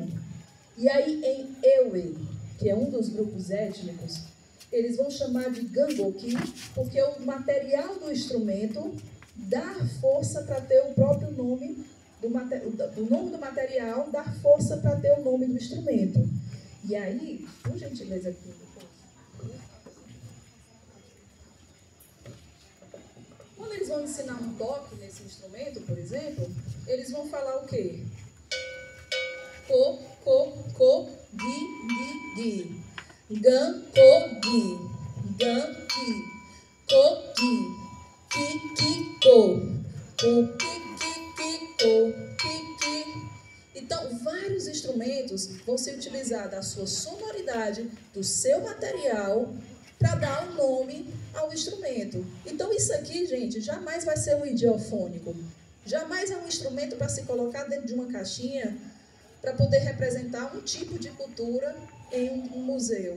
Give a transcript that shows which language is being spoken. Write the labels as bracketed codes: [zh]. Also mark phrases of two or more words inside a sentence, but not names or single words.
[pt] E aí em Ewe, que é um dos grupos étnicos, eles vão chamar de gangoki, porque o material do instrumento dá força para ter o próprio nome do nome do material, dá força para ter o nome do instrumento. E aí, por gentileza aqui, quando eles vão ensinar um toque nesse instrumento, por exemplo, eles vão falar o quê? Ko, gi. Gan, ko, gi. Gan, ki. Ko, gi. Ki, ko. Ko, ki. Então, vários instrumentos vão ser utilizados da sua sonoridade, do seu material, para dar um nome ao instrumento. Então, isso aqui, gente, jamais vai ser um idiofônico. Jamais é um instrumento para se colocar dentro de uma caixinha para poder representar um tipo de cultura em um museu.